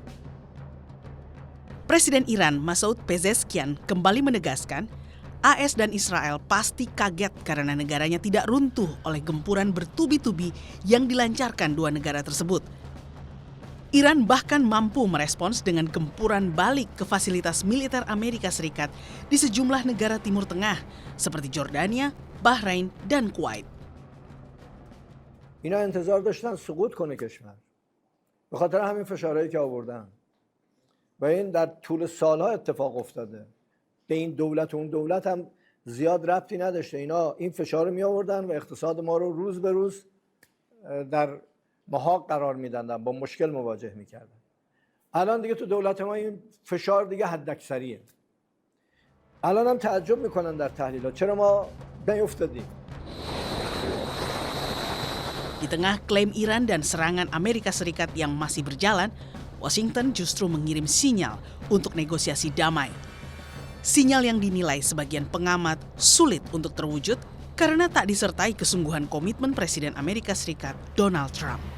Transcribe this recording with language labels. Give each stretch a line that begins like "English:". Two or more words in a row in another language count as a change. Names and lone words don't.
Indonesian: Presiden Iran Masoud Pezeshkian kembali menegaskan AS dan Israel pasti kaget karena negaranya tidak runtuh oleh gempuran bertubi-tubi yang dilancarkan dua negara tersebut. Iran bahkan mampu merespons dengan gempuran balik ke fasilitas militer Amerika Serikat di sejumlah negara Timur Tengah seperti Jordania, Bahrain, dan Kuwait.
Persian: اینا انتظار داشتن سقوط کنه کشور. به خاطر همین فشارهایی که آوردن. و این در طول سالها اتفاق افتاده. به این دولت و اون دولت هم زیاد ربطی نداشته. اینا این فشار رو می آوردن و اقتصاد ما رو روز به روز در محاق قرار میدادن، با مشکل مواجه میکردن. الان دیگه تو دولت ما این فشار دیگه حداکثریه. الان هم تعجب میکنن در تحلیلات چرا ما نیفتادیم.
Indonesian: Di tengah klaim Iran dan serangan Amerika Serikat yang masih berjalan, Washington justru mengirim sinyal untuk negosiasi damai. Sinyal yang dinilai sebagian pengamat sulit untuk terwujud karena tak disertai kesungguhan komitmen Presiden Amerika Serikat Donald Trump.